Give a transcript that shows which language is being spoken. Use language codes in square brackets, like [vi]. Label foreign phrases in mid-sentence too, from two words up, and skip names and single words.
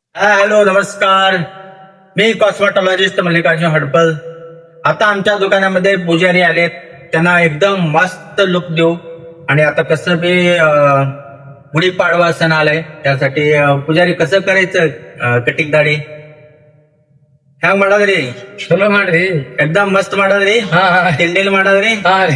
[mr] हॅलो नमस्कार. मी कॉस्मेटॉलॉजिस्ट मल्लिकार्जुन हडपल. आता आमच्या दुकानामध्ये पुजारी आलेत, त्यांना एकदम मस्त लुक देऊ. आणि आता कसं बी गुढीपाडवा सण आलाय, त्यासाठी पुजारी कसं करायचं कटिंग दाढी [kn] ಹ್ಯಾಂಗ ಮಾಡೋದ್ರಿ? ಚಲೋ ಮಾಡ್ರಿ. [mr] एकदम मस्त ಮಾಡೋದ್ರಿ. [kn] ಹಾ ತಿಂಡಿಲ್ ಮಾಡೋದ್ರಿ. ಹಾ ರೀ.